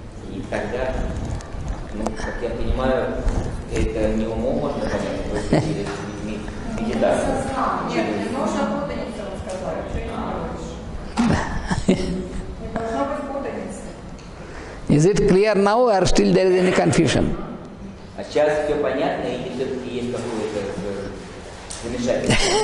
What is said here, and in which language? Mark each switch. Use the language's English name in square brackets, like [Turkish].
[Russian] И тогда, как я понимаю, это не умом можно понять, только через медитацию. Нет, не нужно путаницу рассказать. Не должно быть путаницы. [English] Is it clear now or still there is any confusion? [Russian] А сейчас все понятно, или все-таки есть какое-то замешательство?